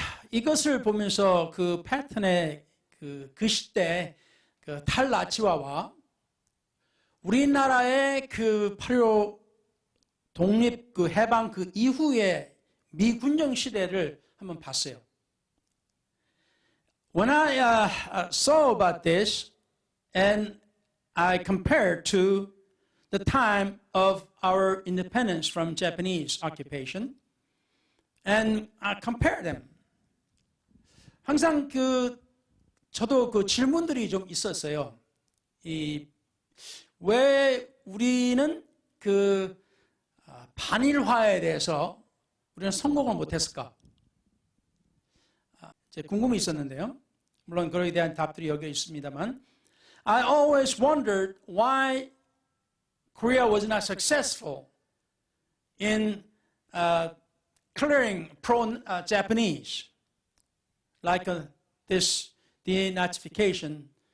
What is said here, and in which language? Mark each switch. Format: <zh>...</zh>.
<ko>이것을 보면서 그 패턴의 그 시대 그 탈나치화와 우리나라의 그 8.15 독립 그 해방 그 이후의 미군정 시대를 한번 봤어요.</ko> <en>When I saw about this and I compared to the time of our independence from Japanese occupation and I compared them.</en> <ko>항상 저도 그 질문들이 좀 있었어요. 왜 우리는 반일화에 대해서 우리는 성공을 못했을까? 궁금이 있었는데요. 물론 그에 대한 답들이 여기 있습니다만</ko> <en>I always wondered why Korea was not successful in clearing pro-Japanese like this denazification.</en>